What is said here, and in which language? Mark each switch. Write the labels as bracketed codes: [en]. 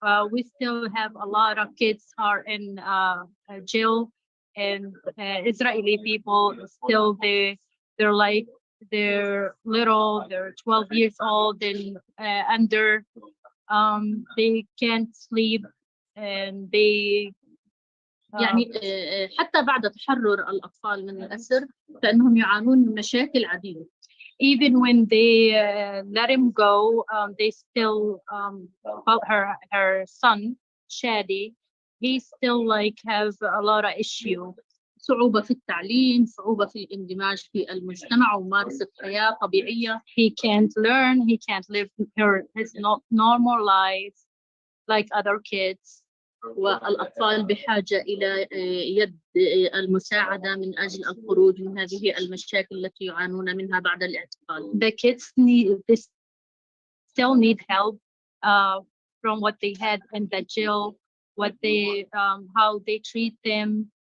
[en] We still have a lot of kids are in jail, and Israeli people still they're like they're little, they're 12 years old and under. They can't sleep and they [ar] يعني حتى بعد تحرر الأطفال من الأسر فإنهم يعانون من مشاكل عديدة. [en] Even when they let him go, they still about her son Shadi, he still like has a lot of issue. [ar] صعوبة في التعليم، صعوبة في الاندماج في المجتمع وممارسة حياة طبيعية. [en] He can't learn, he can't live his normal life like other kids. [ar] والأطفال بحاجة إلى يد المساعدة من أجل الخروج من هذه المشاكل التي يعانون منها بعد الاعتقال. [en] The kids they still need help from what they had in the jail, what they how they treat them.